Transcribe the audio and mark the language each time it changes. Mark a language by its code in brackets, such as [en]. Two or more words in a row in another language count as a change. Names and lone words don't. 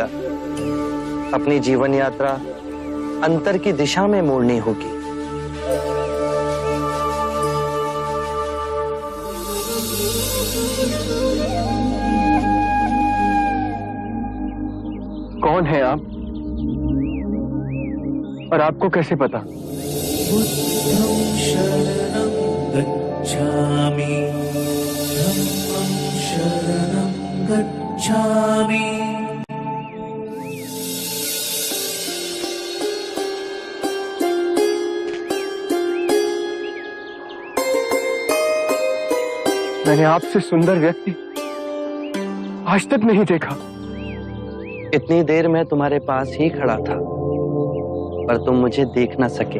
[hi] अपनी जीवन यात्रा अंतर की दिशा में मोड़नी होगी। कौन है आप और आपको कैसे पता? [pi] बुद्धं शरणं गच्छामि, धम्मं शरणं गच्छामि। [hi] मैंने आपसे सुंदर व्यक्ति आज तक नहीं देखा। इतनी देर मैं तुम्हारे पास ही खड़ा था पर तुम मुझे देख न सके।